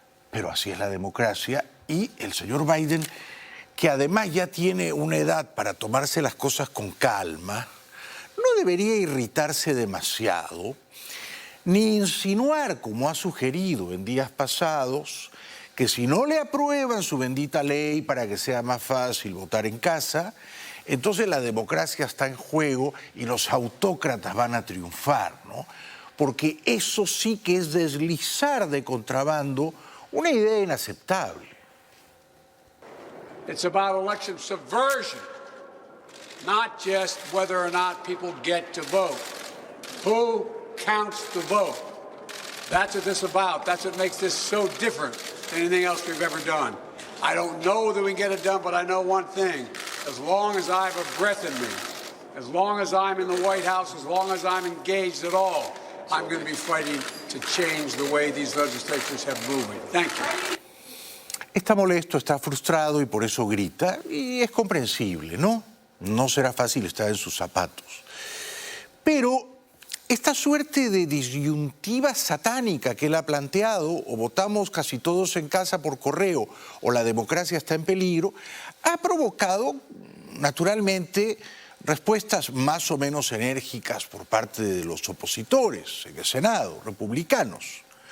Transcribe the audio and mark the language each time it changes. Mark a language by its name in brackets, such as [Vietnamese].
[Spanish] Pero así es la democracia y el señor Biden, que además ya tiene una edad para tomarse las cosas con calma, no debería irritarse demasiado, ni insinuar, como ha sugerido en días pasados, que si no le aprueban su bendita ley para que sea más fácil votar en casa, entonces la democracia está en juego y los autócratas van a triunfar, ¿no? Porque eso sí que es deslizar de contrabando una idea inaceptable. [English] It's about election subversion, not just whether or not people get to vote. Who counts the vote? That's what this is about. That's what makes this so different than anything else we've ever done. I don't know whether we can get it done, but I know one thing. As long as I have a breath in me, as long as I'm in the White House, as long as I'm engaged at all, I'm going to be fighting to change the way these legislatures have moved. Thank you. [Spanish] Está molesto, está frustrado y por eso grita, y es comprensible, ¿no? No será fácil estar en sus zapatos. Pero esta suerte de disyuntiva satánica que él ha planteado, o votamos casi todos en casa por correo, o la democracia está en peligro, ha provocado, naturalmente, respuestas más o menos enérgicas por parte de los opositores en el Senado, republicanos.